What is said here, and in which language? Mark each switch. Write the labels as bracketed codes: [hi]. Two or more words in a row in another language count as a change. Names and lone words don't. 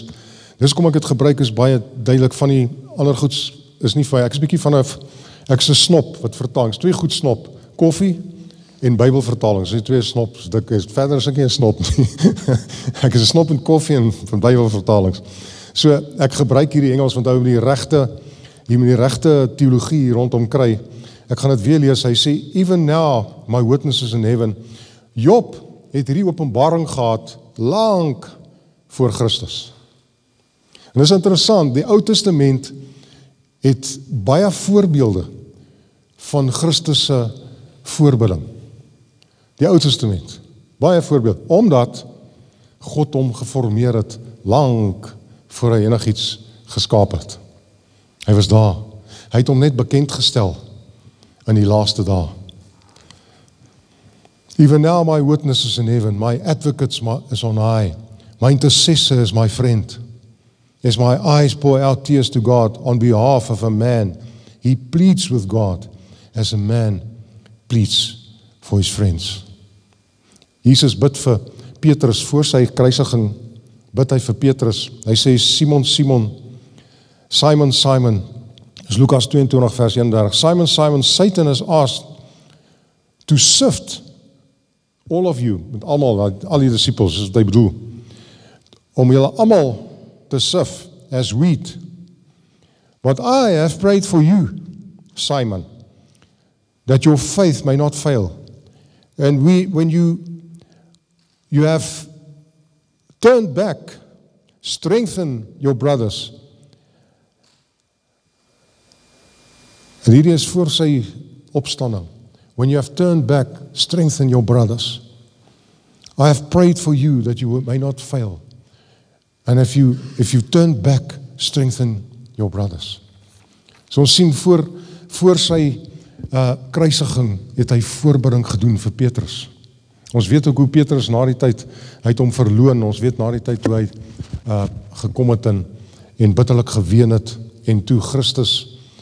[af] Dis kom ek het gebruik is baie duidelik, van die ander goeds is nie vir, ek is 'n bietjie van ek is 'n snop wat vertaling, is twee goed snop, koffie en Bybelvertalings, dis twee snops, verder is ek nie 'n snop nie. Ek is 'n snop in koffie en van Bybelvertalings. So ek gebruik hierdie Engels, want hy moet die regte teologie rondom kry. Ek gaan dit weer lees, hy sê, [en] even now my witness is in heaven. [af] Job het hierdie openbaring gehad, lank voor Christus. En dis interessant, die Ou Testament het baie voorbeelde van Christus se voorbidding. Die Ou Testament, baie voorbeeld, omdat God hom geformeer het, lank voor hy enigiets geskaap het. Hy was daar, hy het hom net bekend gestel in die laaste dae. [en] Even now my witness is in heaven, my advocate is on high, my intercessor is my friend. As my eyes pour out tears to God on behalf of a man, he pleads with God as a man pleads for his friends. [af] Jesus bid vir Petrus, voor sy kruisiging, bid hy vir Petrus. Hy sê, [en] Simon, Simon, Simon, Simon, [af] is Lukas 22 vers 31, [en] Simon, Simon, Satan has asked to sift all of you, [af] met almal, al die disciples, is wat hy bedoel, om julle almal te [en] sift as wheat. But I have prayed for you, Simon, that your faith may not fail. And when you have turned back, strengthen your brothers. [af] En hierdie is voor sy opstanding. [en] When you have turned back, strengthen your brothers. I have prayed for you that you may not fail. And if you turn back, strengthen your brothers. [af] So ons sien voor sy kruisiging het hy voorbidding gedoen vir Petrus. Ons weet ook hoe Petrus na die tyd, hy het hom verloon, ons weet na die tyd hoe hy gekom het en bitterlik geween het, en toe Christus